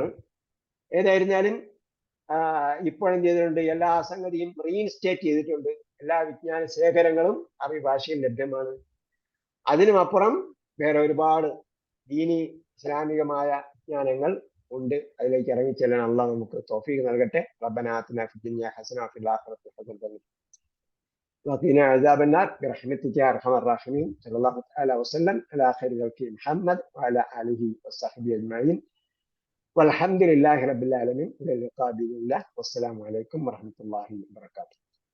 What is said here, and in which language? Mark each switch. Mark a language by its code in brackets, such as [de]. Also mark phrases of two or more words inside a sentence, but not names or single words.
[ml] ഏതായിരുന്നാലും ഇപ്പോഴും ചെയ്തിട്ടുണ്ട്, എല്ലാ സംഗതിയും റീഇൻസ്റ്റേറ്റ് ചെയ്തിട്ടുണ്ട്. എല്ലാ വിജ്ഞാന ശേഖരങ്ങളും അറബി ഭാഷയിൽ ലഭ്യമാണ്. അതിനുമപ്പുറം വേറെ ഒരുപാട് ദീനി ഇസ്ലാമികമായ വിജ്ഞാനങ്ങൾ ഉണ്ട്. അതിലേക്ക് ഇറങ്ങിച്ചെല്ലാൻ അള്ളാഹ് നമുക്ക് തൗഫീഖ് നൽകട്ടെ. [ar] ربنا آتنا في الدنيا حسنة وفي الآخرة حسنة وقنا عذاب النار برحمتك يا ارحم الراحمين. صلى الله تعالى وسلم على خير خلقه محمد وعلى اله وصحبه اجمعين والحمد لله رب العالمين. الى اللقاء باذن الله والسلام عليكم ورحمه الله وبركاته.